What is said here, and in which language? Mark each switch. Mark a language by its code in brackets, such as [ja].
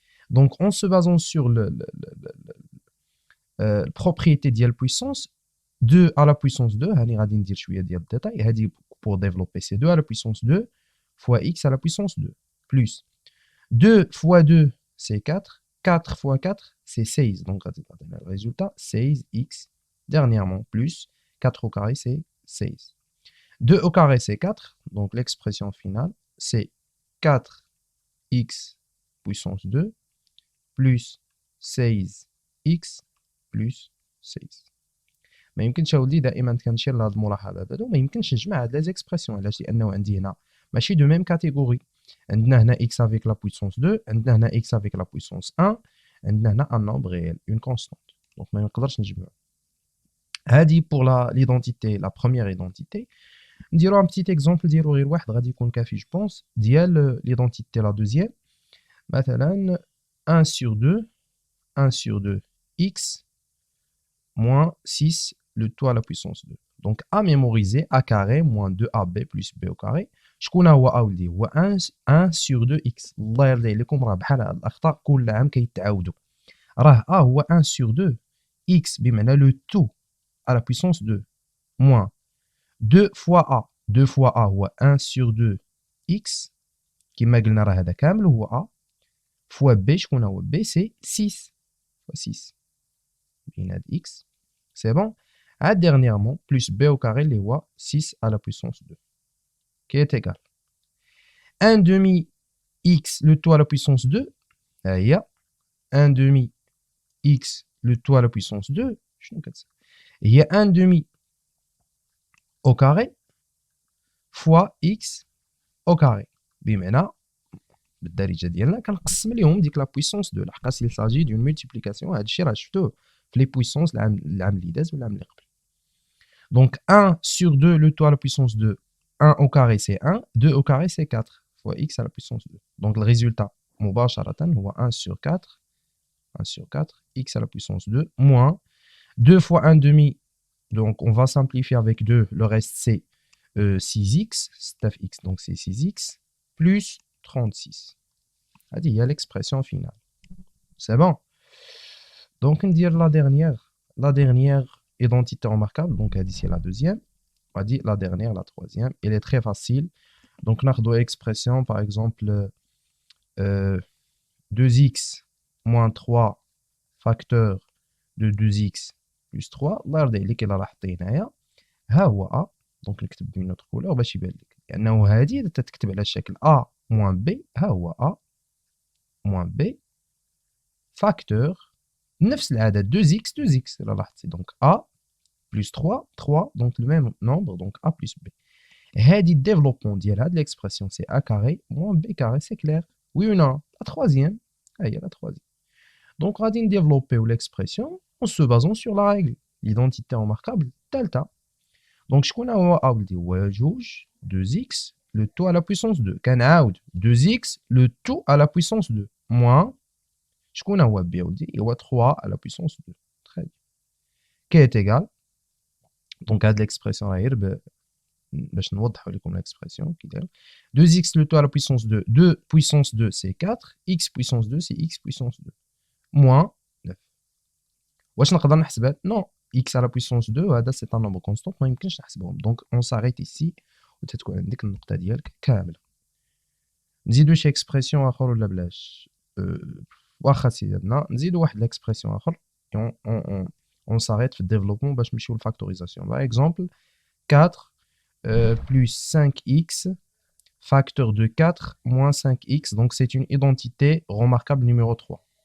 [fr] Donc en se basant sur la propriété ديال puissance 2 à la puissance 2, [ar] هاني غادي ندير شويه ديال الديتاي هادي [fr] pour développer, c'est 2 à la puissance 2 fois x à la puissance 2 plus 2 fois 2 c'est 4, 4 fois 4 c'est 16, donc [ar] غادي نعطينا [fr] le résultat 16x dernièrement plus 4 au carré c'est 16. 2 au carré c'est 4, donc l'expression finale c'est 4x puissance 2 plus 16x plus 16. [ar] ما يمكنش اولي دائما كنشير لهاد الملاحظات هادو، ما يمكنش نجمع هاد لي زيكسبرسيون. علاش؟ لانه عندي هنا ماشي دو ميم كاتيجوري، عندنا هنا [fr] x avec la puissance 2، [ar] عندنا هنا x avec la puissance 1، عندنا هنا [fr] un nombre réel une constante، [ar] دونك ما نقدرش نجمع. هادي [fr] pour l'identité la première identité. [ar] نديرو [fr] un petit exemple، [ar] نديرو غير واحد غادي يكون كافي جو بونس ديال [fr] l'identité la deuxième. مثلا 1 sur 2 1 sur 2 x moins 6 le tout à la puissance 2. Donc à mémoriser, a carré moins 2ab plus b au carré. [ar] شكون هو a ولدي؟ هو 1 sur 2x. الله يرضي عليكم راه بحال هاد الاخطاء كل عام كيتعاودوا. راه [fr] a هو 1 sur 2 x [ar] بمعنى [fr] le tout à la puissance 2 moins 2 fois a. [ar] 2 fois a هو 1 sur 2 x كما قلنا راه هذا كامل هو a fois b. شكون هو b؟ [fr] c'est 6 fois 6 [ar] بين هاد x. [fr] C'est bon. Dernièrement, plus b au carré, les 6 à la puissance 2. qui est égal 1 demi x le tout à la puissance 2, il y a 1 demi x le tout à la puissance 2, il y a 1 demi au carré fois x au carré. [ar] بمعنى بالدارجه ديالنا كنقسم لهم ديك لا بويسونس 2 لحقاش [fr] il s'agit d'une multiplication. [ar] هذا الشيء راه شفتوه في لي بويسونس العام اللي داز والعام اللي قبل. [fr] Donc 1 sur 2 le tout à la puissance 2, 1 au carré c'est 1, 2 au carré c'est 4 fois x à la puissance 2. Donc le résultat [ar] مباشرة [fr] هو 1 sur 4, 1 sur 4, x à la puissance 2, moins 2 fois 1 demi, donc on va simplifier avec 2, le reste c'est 6x, 9x, donc c'est 6x, plus 36. Il y a l'expression finale. C'est bon. Donc on dit la dernière identité remarquable, donc c'est la deuxième. On va dire la dernière, la troisième. Elle est très facile. Donc on a deux expressions, par exemple 2x moins 3 facteur de 2x plus 3. [ar] الله يرضي عليك الا لاحظتي هنايا ها هو a. دونك نكتب بين نوتر كولور باش يبان لك لانه هذه تتكتب على الشكل a moins b. ها هو a moins b facteur نفس العدد 2x الا لاحظتي. دونك [fr] a plus 3 donc le même nombre, donc a plus b. [ar] هذه الديفلوبمون ديال هاد [fr] l'expression c'est a carré moins b carré, c'est clair. Oui ou non? La troisième. Ah, il y a la troisième. Donc, on va développer l'expression en se basant sur la règle, l'identité remarquable delta. Donc, je connais a 2x le tout à la puissance 2. Can out 2x le tout à la puissance 2 moins je connais b 3 à la puissance 2. Très bien. Qui est égal. Donc, à l'expression [ar] باش نوضحوا لكم [fr] l'expression qui dit 2x le tout à la puissance 2, 2 puissance 2 c'est 4, x puissance 2 c'est x puissance 2 moins 9. [ar] واش نقدر نحسبها؟ [fr] non, x à la puissance 2 هذا c'est un nombre constant [ar] ما يمكنش نحسبهم. [fr] donc on s'arrête ici [ar] وتتكون عندك النقطه ديالك كامله. نزيدو شي expression اخر ولا بلاش؟ واخا سيدنا نزيدو واحد l'expression اخر [fr] on s'arrête [ar] في الديفلوبمون باش نمشيو للفاكتوريزاسيون. [fr] par exemple 4 plus 5x facteur de 4 moins 5x, donc c'est une identité remarquable numéro 3.